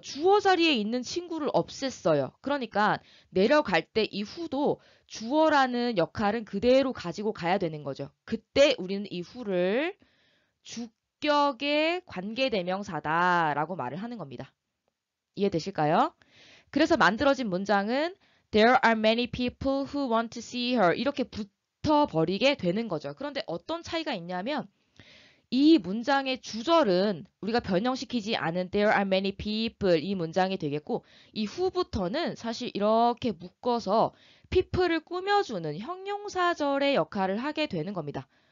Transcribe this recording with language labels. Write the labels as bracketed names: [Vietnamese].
[Korean] 주어 자리에 있는 친구를 없앴어요. 그러니까 내려갈 때 이 후도 주어라는 역할은 그대로 가지고 가야 되는 거죠. 그때 우리는 이 후를 주격의 관계대명사다라고 말을 하는 겁니다. 이해되실까요? 그래서 만들어진 문장은 [English] There are many people who want to see her [Korean] 이렇게 붙어버리게 되는 거죠. 그런데 어떤 차이가 있냐면 이 문장의 주절은 우리가 변형시키지 않은 [English] There are many people [Korean] 이 문장이 되겠고 이 후부터는 사실 이렇게 묶어서 people을 꾸며주는 형용사절의 역할을 하게 되는 겁니다.